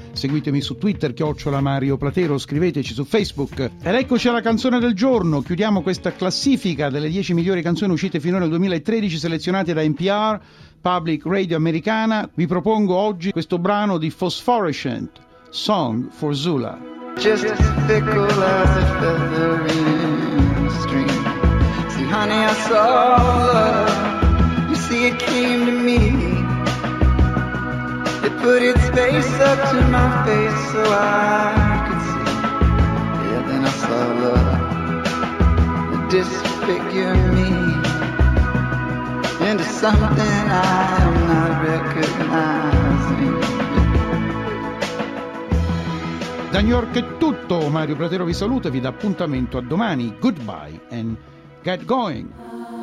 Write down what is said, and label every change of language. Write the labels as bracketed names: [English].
[Italian] Seguitemi su Twitter, @MarioPlatero, scriveteci su Facebook. Ed eccoci alla canzone del giorno. Chiudiamo questa classifica delle 10 migliori canzoni uscite finora nel 2013 selezionate da NPR, Public Radio Americana. Vi propongo oggi questo brano di Phosphorescent, Song for Zula. [English] Just as fickle as a feather in the stream. See, honey, I saw love. You see, it came to me. It put its face up to my face so I could see. Yeah, then I saw love disfigure me into something I am not recognizing. [Italian] Da New York è tutto, Mario Pratero vi saluta e vi dà appuntamento a domani. [English] Goodbye and get going!